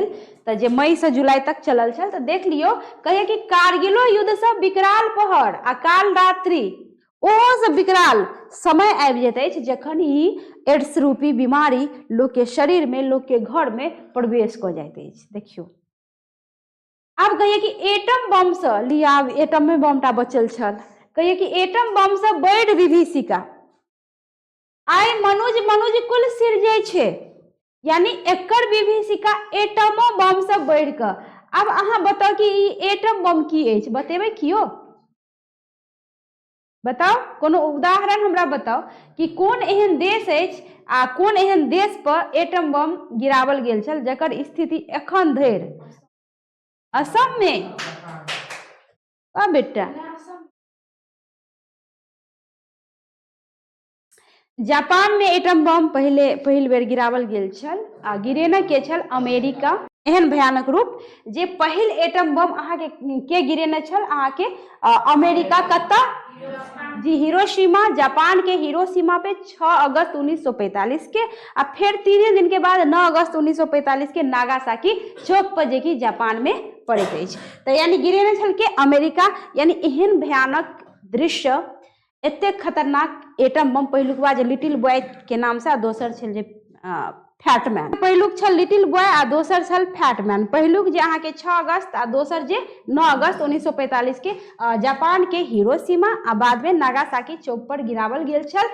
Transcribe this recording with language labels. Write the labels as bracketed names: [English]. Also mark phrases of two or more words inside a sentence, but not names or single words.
[Maithili] तो जे मई से जुलाई तक चलल छल। तो देख लियो कहिए कि कारगिलो युद्ध से विकराल पहर आ काल रात्रि ओहो से विकराल समय आबि जाइत अछि, जखन ई एड्स रूपी बीमारी लोक के शरीर में, लोक के घर में प्रवेश क जाइत अछि। देखियो आब कहिए कि एटम बम से लिया, आब एटम में बमटा बचल छल, कहिए कि एटम बम से बढ़ विभीषिका आइ मनुज कुल सिरजै छै। यानी एकर विभीषिका एटमो बम से बढ़ क। अब अहाँ बताओ कि ई एटम बम की अछि, बतेबै कियो, बताओ कोनो उदाहरण हमरा बताओ कि कोन एहन देश अछि आ कोन एहन देश पर एटम बम गिरावल गेल छल जकर स्थिति एखन धरि असम में। बेटा जापान में एटम बम पहिल बेर गिरावल गेल छल आ गिरेने के छल अमेरिका। एहन भयानक रूप जे पहिल एटम बम अहाँ के गिरेने छल अहाँ के अमेरिका कत्ता जी हिरोशिमा, जापान के हिरोशिमा पे 6 अगस्त 1945 के आ फिर 3 दिन के बाद 9 अगस्त 1945 के नागासाकी चौक पर जे कि जापान में पड़ैत अछि। तो यानी गिरेने छल के अमेरिका। यानी एहन भयानक दृश्य, एते खतरनाक एटम बम पहिलुक बा जे लिटिल बॉय के नाम से, दोसर छल जे फैटमैन। पहिलुक छल लिटिल बॉय आ दोसर छल फैटमैन। पहिलुक जे अहाँ के 6 अगस्त आ दोसर जे 9 अगस्त 1945 के जापान के हिरोशिमा आ बाद में नागासाकी चौक पर गिरावल गेल छल।